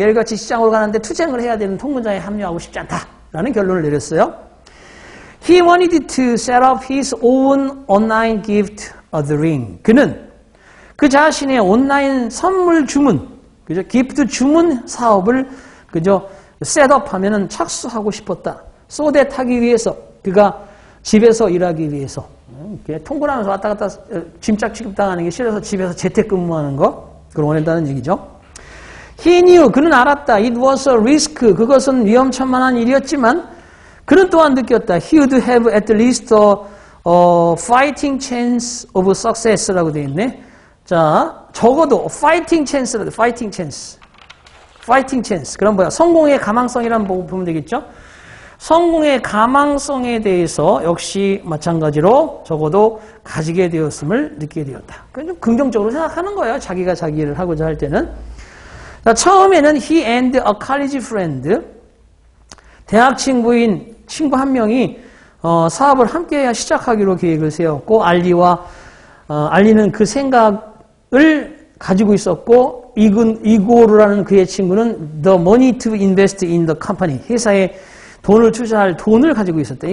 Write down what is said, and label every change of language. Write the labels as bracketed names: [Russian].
[Korean] 매일같이 시장으로 가는데 투쟁을 해야 되는 통근자에 합류하고 싶지 않다라는 결론을 내렸어요. [English] He wanted to set up his own online gift ordering. [Korean] 그는 그 자신의 온라인 선물 주문, 그죠? 기프트 주문 사업을 그죠? 셋업하면은 착수하고 싶었다. [English] so that [Korean] 하기 위해서 그가 집에서 일하기 위해서 통근하면서 왔다 갔다 짐짝 취급당하는 게 싫어서 집에서 재택근무하는 거 그걸 원한다는 얘기죠. [English] He knew [Korean] 그는 알았다. [English] It was a risk [Korean] 그것은 위험천만한 일이었지만 그는 또한 느꼈다. [English] He would have at least a fighting chance of success [Korean] 라고 되어 있네. 자 적어도 fighting chance라고 fighting chance. 파이팅 찬스. 그럼 뭐야? 성공의 가망성이라는 거 보면 되겠죠? 성공의 가망성에 대해서 역시 마찬가지로 적어도 가지게 되었음을 느끼게 되었다. 그건 좀 긍정적으로 생각하는 거예요. 자기가 자기 일을 하고자 할 때는. 자, 처음에는 [English] he and a college friend, [Korean] 대학 친구인 친구 한 명이 사업을 함께 시작하기로 계획을 세웠고 알리는 그 생각을 가지고 있었고 이고르라는 그의 친구는 [English] the money to invest in the company [Korean] 회사에 돈을 투자할 돈을 가지고 있었다.